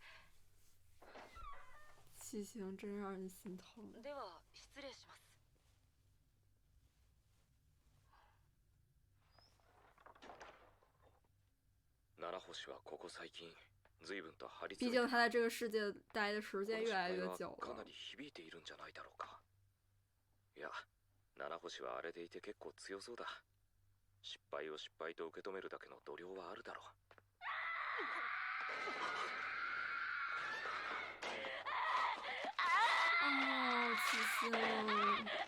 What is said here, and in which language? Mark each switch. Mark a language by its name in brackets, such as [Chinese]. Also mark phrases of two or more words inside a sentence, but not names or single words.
[Chinese] 七星真让人心疼。 [Japanese] では失礼します。七星はここ最近随分と張り [Chinese] 毕 [Japanese] 詰めて。 [Chinese] 竟他在这个世界待的时间越来越久了。 [Japanese] かなり響いているんじゃないだろうか。いや、七星はあれでいて結構強そうだ。失敗を失敗と受け止めるだけの度量はあるだろう。 [Chinese] 哦，七星。